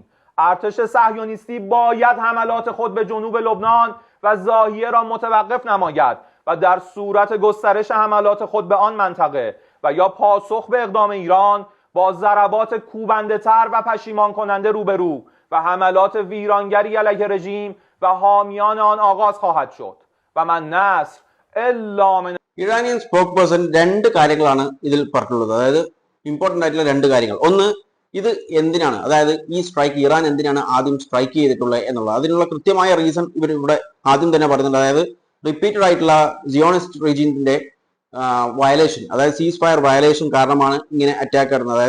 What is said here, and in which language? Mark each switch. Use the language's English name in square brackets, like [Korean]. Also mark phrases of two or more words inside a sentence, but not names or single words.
[Persian] ارتش صهیونیستی باید حملات خود به جنوب لبنان و زاویه را متوقف نماید و در صورت گسترش حملات خود به آن منطقه و یا پاسخ به اقدام ایران با ضربات کوبنده تر و پشیمان کننده روبرو و حملات ویرانگری علیه رژیم و حامیان آن آغاز خواهد شد و من نصر الا من. [Malayalam] ഇറാനിയൻ [English] spoke person [Malayalam] 2 കാര്യങ്ങളാണ് ഇതിൽ പറഞ്ഞിട്ടുള്ളത്. അതായത് ഇമ്പോർട്ടന്റ് ആയിട്ടുള്ള 2 കാര്യങ്ങൾ. ഒന്ന്, ഇത് എന്തിനാണ്, അതായത് ഈ സ്ട്രൈക്ക് ഇറാൻ എന്തിനാണ് ആദ്യം സ്ട്രൈക്ക് ചെയ്തിട്ടുള്ളത് എന്നുള്ളത്. അതിനുള്ള കൃത്യമായ റീസൺ ഇവർ ഇവിടെ ആദ്യം തന്നെ പറയുന്നുണ്ട്. അതായത് റിപ്പീറ്റഡ് ആയിട്ടുള്ള [English] Zionist regime [Malayalam] വയലേഷൻ, അതായത് [English] cease fire violation [Malayalam] കാരണമാണ് ഇങ്ങനെ അറ്റാക്ക് നടന്നത്.